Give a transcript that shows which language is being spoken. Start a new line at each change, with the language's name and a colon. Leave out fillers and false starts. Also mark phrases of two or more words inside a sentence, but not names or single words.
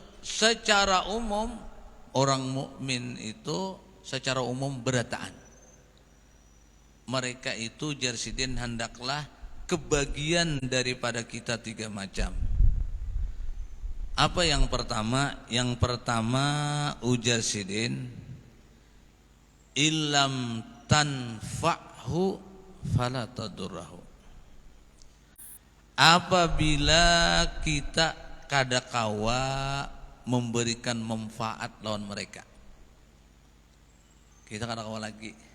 Banjar: Secara umum orang mukmin itu secara umum berataan. Mereka itu jarsidin hendaklah kebagian daripada kita 3 macam. Apa yang pertama? Yang pertama ujar sidin,
Arabic: إلم تنفعه فلا تضره.
Banjar: Apabila kita kada kawa memberikan manfaat lawan mereka, kita kada kawa lagi.